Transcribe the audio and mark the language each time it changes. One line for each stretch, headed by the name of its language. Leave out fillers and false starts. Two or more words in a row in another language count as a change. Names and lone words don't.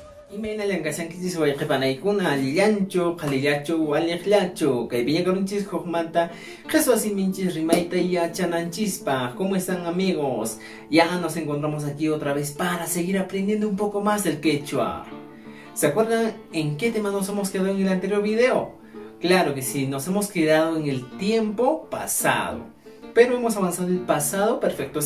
Quechua: Imena lankasankichis wayqipanaykuna allillachu, qhalillachu, waliqllachu. Kaypiña karunchis hukmanta qhaswasiminchis rimayta yachananchispa.
Spanish: ¿Cómo están, amigos? Ya nos encontramos aquí otra vez para seguir aprendiendo un poco más del quechua. ¿Se acuerdan en qué tema nos hemos quedado en el anterior video? Claro que sí, nos hemos quedado en el tiempo pasado, pero hemos avanzado el pasado perfecto.